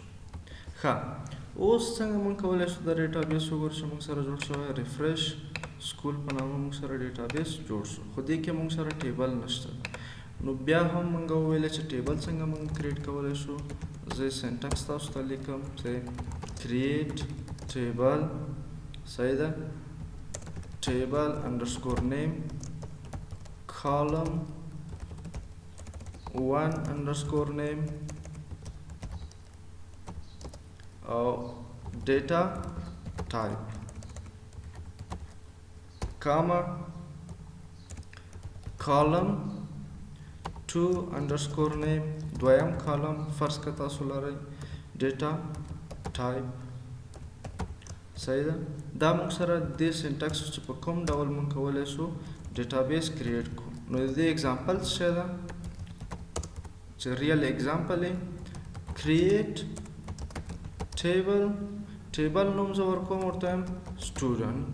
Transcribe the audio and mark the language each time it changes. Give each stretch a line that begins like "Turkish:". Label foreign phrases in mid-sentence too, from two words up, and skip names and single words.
Pashto: ښه اوس څنګه مونږ کولی شو دا ډیټابیس وګورو چې مونږ سره جوړ شوی. ریفریش سکول په نامه مونږ سره ډیټابیس جوړ شو، خو دې کې مونږ سره ټیبل نشته. نو بیا هم مونږ وویل چې ټیبل څنګه مونږ کریټ کولی شو. زه سینټکس تاسو ته لیکم چې
English: create table.
Pashto: صحیح ده.
English: table underscore name column 1 underscore name data type comma column 2 underscore name دویم column
Pashto: فرض که تاسو لرئ
English: data type.
Pashto: صحیح ده. دا موږ سره د سینټکس چې په کوم ډول موږ کولی شو ډیټابیس کریټ کړو. نو د دې اگزامپل څه ده چې
English: real example
Pashto: یې
English: create table
Pashto: نوم زه ورکوم ورته وایم سټوډنټ.